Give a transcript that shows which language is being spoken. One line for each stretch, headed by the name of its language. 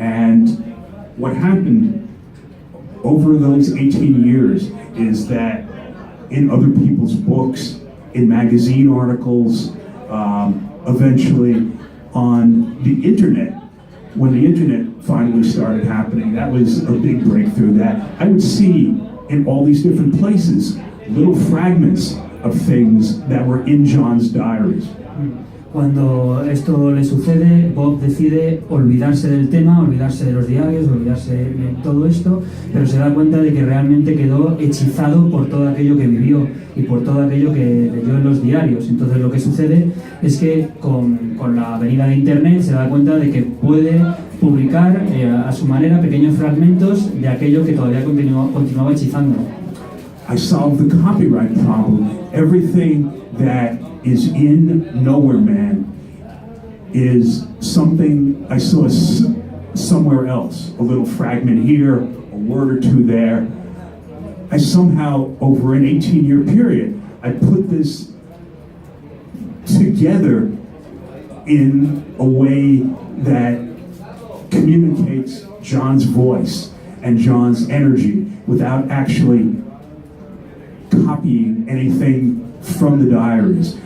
English: And what happened over those 18 years is that in other people's books, in magazine articles, eventually on the internet, when the internet finally started happening, that was a big breakthrough that I would see in all these different places, little fragments of things that were in John's diaries.
Spanish: Cuando esto le sucede, Bob decide olvidarse del tema, olvidarse de los diarios, olvidarse de todo esto, pero se da cuenta de que realmente quedó hechizado por todo aquello que vivió y por todo aquello que leyó en los diarios. Entonces lo que sucede es que con la venida de Internet se da cuenta de que puede publicar a su manera pequeños fragmentos de aquello que todavía continuaba hechizando.
English: I solved the copyright problem. Everything that is in Nowhere Man is something I saw somewhere else. A little fragment here, a word or two there. I somehow, over an 18-year period, I put this together in a way that communicates John's voice and John's energy without actually copying anything from the diaries.